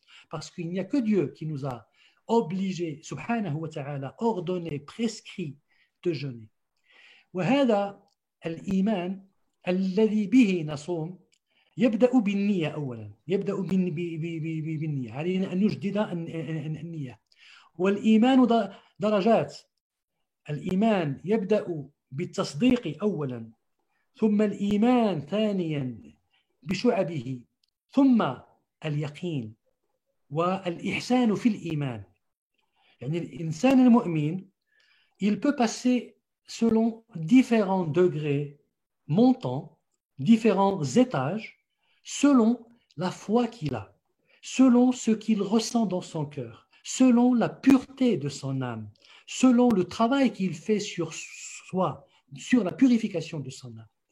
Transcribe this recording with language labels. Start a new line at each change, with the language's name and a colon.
French: Parce qu'il n'y a que Dieu qui nous a obligés subhanahu wa ta'ala, ordonné, prescrit de jeûner.
Arabic: وهذا الإيمان الذي به نصوم يبدأ بالنية أولا، يبدأ بالنية، علينا أن نجدد النية. والإيمان درجات. الإيمان يبدأ بالتصديق أولا، ثم الإيمان ثانيا بشعبه، ثم اليقين والإحسان في الإيمان. يعني الإنسان المؤمن
French: il peut passer selon différents degrés montants, différents étages, selon la foi qu'il a, selon ce qu'il ressent dans son cœur, selon la pureté de son âme, selon le travail qu'il fait sur soi, sur la purification de son âme.